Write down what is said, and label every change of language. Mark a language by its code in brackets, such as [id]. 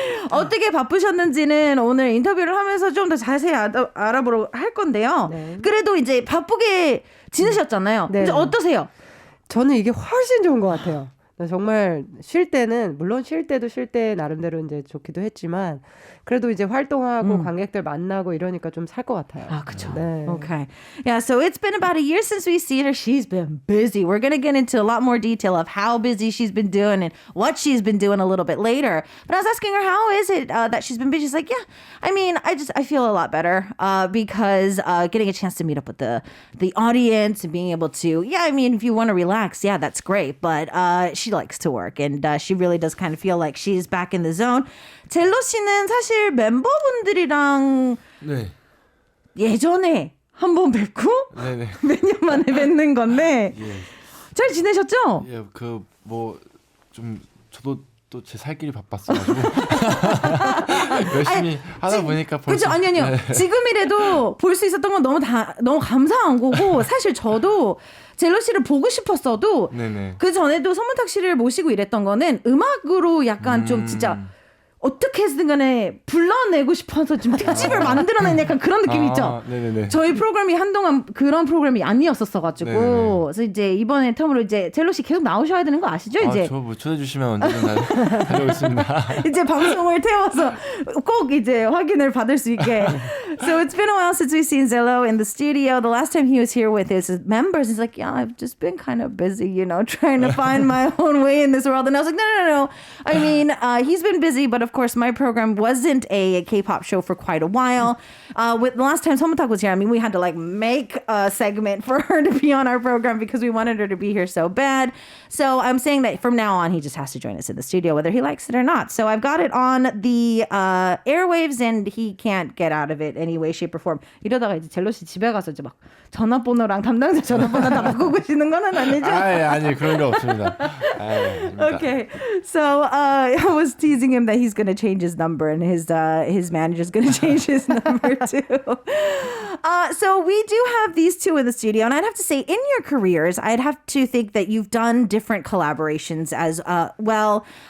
[ko] 어떻게 바쁘셨는지는 오늘 인터뷰를 하면서 좀 더 자세히 알아보러 할 건데요. 네. 그래도 이제 바쁘게 지내셨잖아요. 네. 이제 어떠세요? 저는 이게 훨씬 좋은 것 같아요. 정말 쉴 때는 물론 쉴 때도 쉴 때 나름대로 이제 좋기도 했지만 그래도 이제 활동하고 관객들 만나고 이러니까 좀 살 것 같아요. 아, 그렇죠. 네. [en] Okay. Yeah, so it's been about a year since we've seen her. She's been busy. We're going to get into a lot more detail of how busy she's been doing and what she's been doing a little bit later. But I was asking her, how is it that she's been busy? She's like, yeah, I mean, I feel a lot better because getting a chance to meet up with the audience and being able to, yeah, I mean, if you want to relax, yeah, that's great. But she likes to work and she really does kind of feel like she's back in the zone. [ko] 젤로 씨는 사실 멤버분들이랑 네. 예전에 한 번 뵙고 네네. 몇 년 만에 뵙는 건데 예. 잘 지내셨죠? 예, 좀 저도 또 제 살 길이 바빴어가지고 열심히 하다 보니까 그렇죠. 아니요. 네. 지금이라도 볼 수 있었던 건 너무 감사한 거고 사실 저도 젤로 씨를 보고 싶었어도 네네. 그 전에도 사미인곡 씨를 모시고 이랬던 거는 음악으로 약간 좀 진짜 어떻게 해서든 간에 불러내고 싶어서 좀 특집을 만들어낸 약간 그런 느낌이 있죠. 네네네. 저희 프로그램이 한동안 그런 프로그램이 아니었었어가지고 네네네. 그래서 이제 이번에 텀으로 이제 젤로 씨 계속 나오셔야 되는 거 아시죠? 이제 저 뭐 초대해 주시면 언제든 다녀오겠습니다. 이제 방송을 태워서 꼭 이제 확인을 받을 수 있게. [en] So it's been a while since we've seen ZELO in the studio. The last time he was here with his members, he's like, yeah, I've just been kind of busy, trying to find my own way in this world. And I was like, no. I mean, he's been busy, but of course, my program wasn't a K-pop show for quite a while. With the last time 사미인곡 was here, I mean, we had to make a segment for her to be on our program because we wanted her to be here so bad. So I'm saying that from now on, he just has to join us in the studio, whether he likes it or not. So I've got it on the airwaves, and he can't get out of it any way, shape, or form. [ko] 이러다가 이제 젤로 씨 집에 가서 이제 막 전화번호랑 담당자 전화번호 다 바꾸시는 거는 아니죠? 아니 그런 일 없습니다. [en] Okay, so I was teasing him that he's going to change his number, and his manager's going to change his number too. So we do have these two in the studio, and I'd have to say, in your careers, I'd have to think that you've done different collaborations as well.